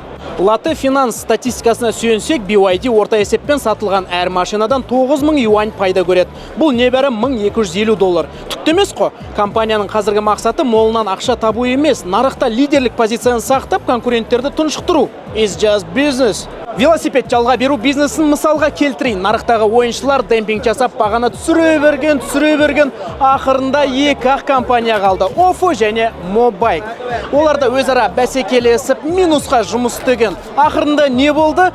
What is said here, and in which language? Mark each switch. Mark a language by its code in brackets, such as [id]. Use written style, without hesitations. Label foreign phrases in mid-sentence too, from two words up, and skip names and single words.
[kk] Латте финанс статистикасына сүйенсек, BYD орта есеппен сатылған әр машинадан 9 000 юань пайда көреді. Бұл небәрі $1250. Түкті емес қо. Компанияның қазіргі мақсаты молынан ақша табу емес, нарықта лидерлік позицияны сақтап, конкуренттерді тұншықтыру. [en] It's just business. [kk] Велосипед жалға беру бизнесін мысалға келтірейін. Нарықтағы ойыншылар демпинг жасап бағаны түсіре берген. Ақырында екі ақ компания қалды. Ofo және Mobike. Оларда өзара бәсекелесіп минусқа жұмыс істеген. Ақырында не болды?